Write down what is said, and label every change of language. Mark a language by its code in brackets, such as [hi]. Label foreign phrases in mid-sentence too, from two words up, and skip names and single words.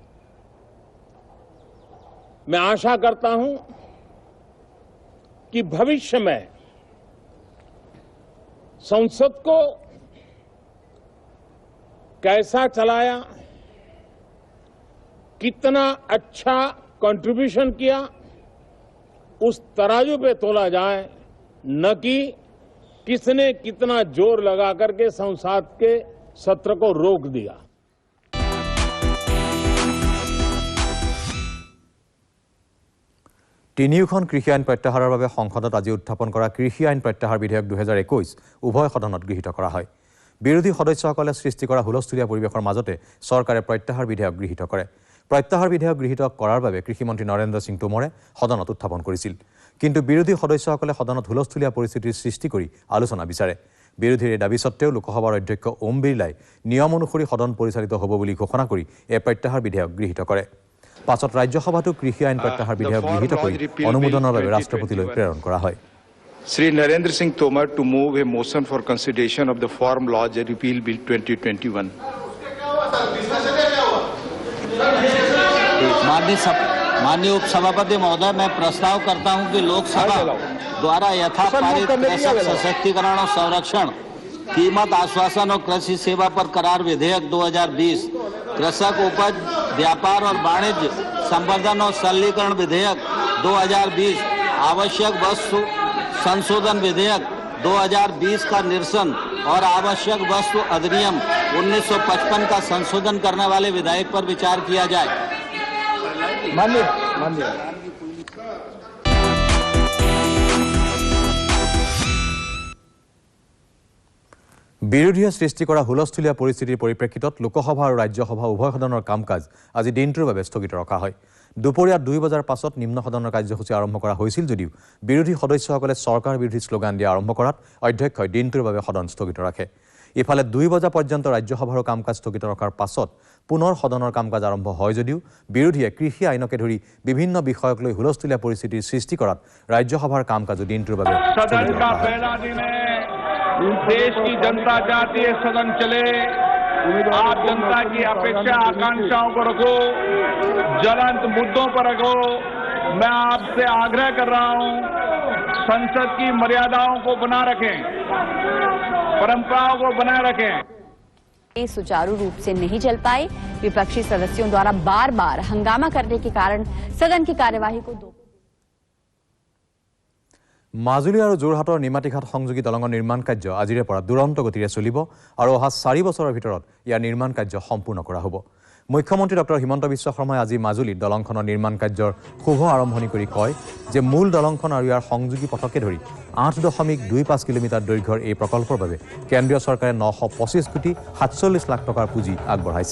[hi] मैं आशा करता हूं कि भविष्य में संसद को कैसा चलाया, कितना अच्छा कंट्रीब्यूशन किया, उस तराजू पे तोला जाए, न कि किसने कितना जोर लगा करके संसद के सत्र को रोक दिया। [as] তিনিওখন কৃষি আইন প্ৰত্যাহাৰৰ বাবে সংসদত আজি উত্থাপন কৰা কৃষি আইন প্ৰত্যাহাৰ বিধেয়ক 2021 উভয় সদনত গৃহীত কৰা হয়। বিৰোধী সদস্যসকলে সৃষ্টি কৰা হুলস্থুলীয়া পৰিৱেশৰ মাজতে চৰকাৰে প্ৰত্যাহাৰ বিধেয়ক গৃহীত কৰে। প্ৰত্যাহাৰ বিধেয়ক গৃহীত কৰাৰ বাবে কৃষিমন্ত্ৰী নৰেন্দ্ৰ সিং টোমৰে সদনত উত্থাপন কৰিছিল। কিন্তু বিৰোধী সদস্যসকলে সদনত হুলস্থুলীয়া পৰিস্থিতিৰ সৃষ্টি কৰি আলোচনা বিচাৰে। বিৰোধীৰ এই দাবী সত্ত্বেও লোকসভাৰ অধ্যক্ষ ওম বিৰলাই নিয়ম অনুসৰি সদন পৰিচালিত হ'ব বুলি ঘোষণা কৰি এই প্ৰত্যাহাৰ বিধেয়ক গৃহীত কৰে। পাছত ৰাজ্যসভাতো কৃষি আইন প্ৰত্যাহাৰ বিধেয়ক গৃহীত কৰি অনুমোদনৰ বাবে ৰাষ্ট্ৰপতিলৈ প্ৰেৰণ কৰা হয়। [en] Sri Narendra Singh Tomar to move a motion for consideration of the Farm Laws Repeal Bill 2021. [hi] माननीय उपसभापति महोदय, मैं प्रस्ताव करता हूं कि लोकसभा द्वारा यथापारित कृषक सशक्तिकरण और संरक्षण, कीमत आश्वासन और कृषि सेवा पर करार विधेयक 2020, कृषक उपज व्यापार और वाणिज्य संवर्धन और सरलीकरण विधेयक 2020, आवश्यक वस्तु संशोधन विधेयक 2020 का निरसन और आवश्यक वस्तु अधिनियम 1955 का संशोधन करने वाले विधेयक पर विचार किया जाए। [as] বিৰোধীয়ে সৃষ্টি কৰা হুলস্থুলীয়া পৰিস্থিতিৰ পৰিপ্ৰেক্ষিতত লোকসভা আৰু ৰাজ্যসভা উভয় সদনৰ কাম কাজ আজি দিনটোৰ বাবে স্থগিত ৰখা হয়। দুপৰীয়া 2 বজাৰ পাছত নিম্ন সদনৰ কাৰ্যসূচী আৰম্ভ কৰা হৈছিল যদিও বিৰোধী সদস্যসকলে চৰকাৰ বিৰোধী শ্লোগান দিয়া আৰম্ভ কৰাত অধ্যক্ষই দিনটোৰ বাবে সদন স্থগিত ৰাখে। ইফালে 2 বজা পৰ্যন্ত ৰাজ্যসভাৰ কাম কাজ স্থগিত ৰখাৰ পাছত পুনৰ সদনৰ কাম কাজ আৰম্ভ হয় যদিও বিৰোধীয়ে কৃষি আইনকে ধৰি বিভিন্ন বিষয়ক লৈ হুলস্থুলীয়া পৰিস্থিতিৰ সৃষ্টি কৰাত ৰাজ্যসভাৰ কাম কাজ দিনটোৰ বাবে [hi] देश की जनता चाहती है सदन चले, आप जनता की अपेक्षा आकांक्षाओं को रखो, ज्वलंत मुद्दों पर रखो। मैं आपसे आग्रह कर रहा हूं, संसद की मर्यादाओं को बना रखें, परंपराओं को बनाए रखें। सुचारू रूप से नहीं चल पाए। विपक्षी सदस्यों द्वारा बार बार हंगामा करने के कारण सदन की कार्यवाही को [as] মাজুলী আৰু যোৰহাটৰ নিমাতীঘাট সংযোগী দলঙৰ নিৰ্মাণ কাৰ্য আজিৰে পৰা দুৰন্ত গতিৰে চলিব আৰু অহা 4 বছৰৰ ভিতৰত ইয়াৰ নিৰ্মাণ কাৰ্য সম্পূৰ্ণ কৰা হ'ব। মুখ্যমন্ত্ৰী ডক্টৰ হিমন্ত বিশ্ব শৰ্মাই আজি মাজুলীত দলংখনৰ নিৰ্মাণ কাৰ্যৰ শুভ আৰম্ভণি কৰি কয় যে মূল দলংখন আৰু ইয়াৰ সংযোগী পথকে ধৰি 8.25 কিলোমিটাৰ দৈৰ্ঘ্যৰ এই প্ৰকল্পৰ বাবে কেন্দ্ৰীয় চৰকাৰে 925 কোটি 47 লাখ টকাৰ পুঁজি আগবঢ়াইছে।